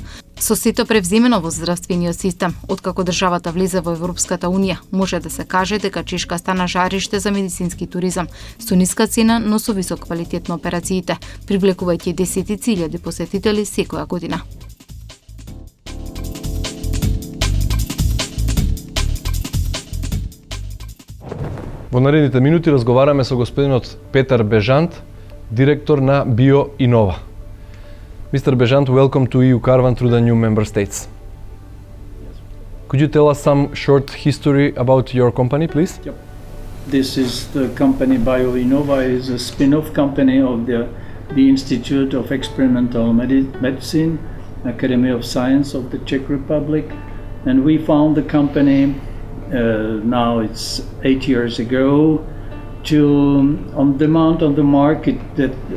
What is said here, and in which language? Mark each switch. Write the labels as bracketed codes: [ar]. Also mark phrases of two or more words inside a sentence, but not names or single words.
[mk] Со сето превземено во здравствениот систем, откако државата влезе во Европската Унија, може да се каже дека Чешка стана жариште за медицински туризам, со ниска цена, но со висок квалитет на операциите, привлекувајќи десетици илјади посетители секоја година. Во наредните минути разговараме со господинот Петар Бежант, директор на BioInnova. [en] Mr. Bejant, welcome to EU Caravan through the new member states. Could you tell us some short history about your company, please? Yep. This is the company BioInnova, is a spin-off company of the Institute of Experimental Medicine, Academy of Science of the Czech Republic, and we found the company now it's 8 years ago on demand on the market that